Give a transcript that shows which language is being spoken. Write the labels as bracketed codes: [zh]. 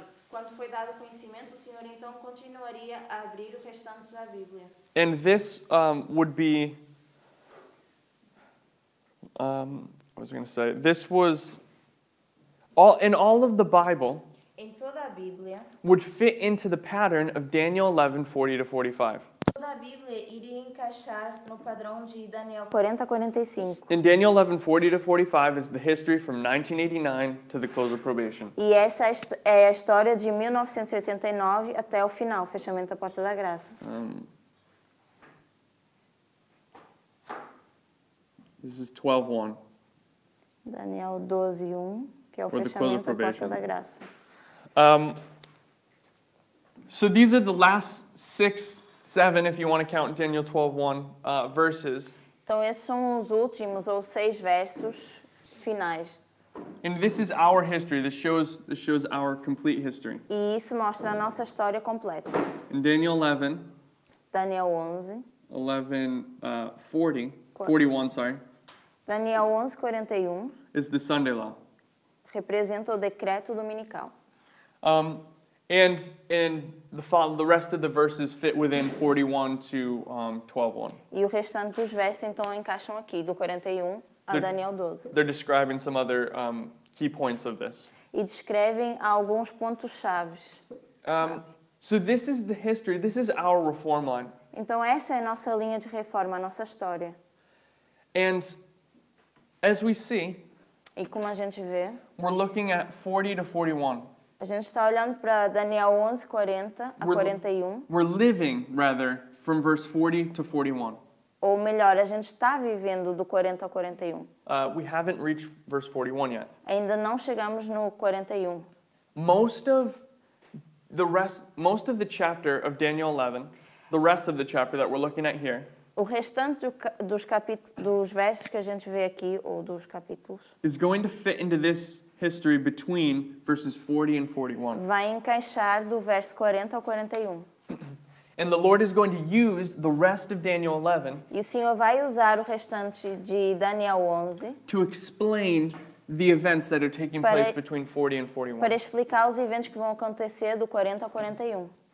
[pt] quando foi dado o conhecimento, o Senhor então continuaria a abrir o restante da Bíblia. [en] And this would be, what was I going to say? This was, all of the Bible [pt] Em toda a Bíblia, [en] would fit into the pattern of Daniel 11, 40 to 45. [pt] toda a Bíblia iria encaixar no padrão de Daniel 40 a 45. [en] In Daniel 11, 40 to 45 is the history from 1989 to the close of probation. [pt] E essa é a história de 1989 até o final, o fechamento da porta da graça. [en] This is 12:1. [pt] Daniel 12:1, que é o [en] Or the close of [pt] fechamento da porta [en] probation. [pt] da graça. [en] So these are the last 6, 7, if you want to count Daniel 12:1 verses. [pt] Então esses são os últimos ou 6 versos finais. [en] And this is our history. This shows our complete history. [pt] E isso mostra a nossa história completa. [en] In Daniel 11, [pt] Daniel 11, [en] 41, sorry, [pt] Daniel 11:41 [en] is the Sunday law. [pt] representa o decreto dominical. [en] And the rest of the verses fit within 41 to 12:1. [pt] E o restante dos versos então encaixam aqui, do 41 a [en] They're- [pt] Daniel 12. [en] They're describing some other key points of this. [pt] E descrevem alguns pontos chaves. [en] So this is the history. This is our reform line. [pt] Então essa é a nossa linha de reforma, a nossa história. [en] And as we see, [pt] E como a gente vê, [en] we're looking at 40 to 41. [pt] a gente está olhando para Daniel 11, 40 a [en] We're- [pt] 41. [en] We're living, rather, from verse 40 to 41. [pt] Ou melhor, a gente está vivendo do 40 ao 41. [en] We haven't reached verse 41 yet. [pt] Ainda não chegamos no 41. [en] Most of the chapter of Daniel 11, the rest of the chapter that we're looking at here, [pt] O restante dos versos que a gente vê aqui, ou dos capítulos, [en] is going to fit into this history between verses 40 and 41. [pt] vai encaixar do verso 40 ao 41. [en] And the Lord is going to use the rest of Daniel 11 [pt] E o Senhor vai usar o restante de Daniel 11 [en] to explain the events that are taking [pt] Para- [en] place between 40 and 41. [pt] para explicar os eventos que vão acontecer do 40 ao 41.